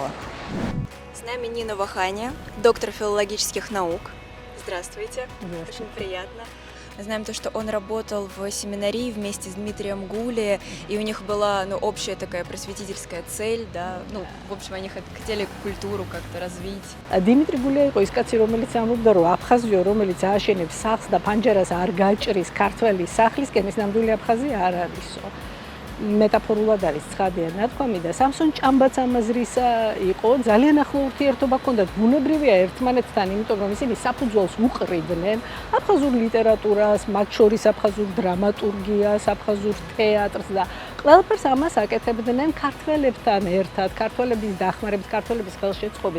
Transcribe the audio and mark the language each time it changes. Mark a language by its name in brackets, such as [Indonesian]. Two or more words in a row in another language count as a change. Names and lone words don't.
[Russian] С нами Нина Ваханя, доктор филологических наук. Здравствуйте. Очень приятно. Мы знаем то, что он работал в семинарии вместе с Дмитрием Гулией, и у них была общая такая просветительская цель, да, в общем, они хотели культуру как-то развить. [Georgian] Дмитрий Гулия იყო ის კაცი, რომელიც ამბობდა, რომ აფხაზიო, რომელიც ააშენებს სახლს და ფანჯარას არ გაჭრის ქართველი სახლისკენ, ის ნამდვილი აფხაზია არ არისო. მეტაფორულად არის ცხადია ნათქვამი და სამსონ ჭამბაც ამაზრისა იყო, ძალიან ახლო ურთიერთობა ჰქონდათ, ბუნებრივია ერთმანეთთან, იმიტომ რომ ისინი საფუძველს უყრიდნენ აფხაზურ ლიტერატურას, მათ შორის აფხაზურ დრამატურგიას, აფხაზურ თეატრს და ყველაფერს ამას აკეთებდნენ ქართველებთან ერთად, ქართველების დახმარებით, ქართველების ხელშეწყობით.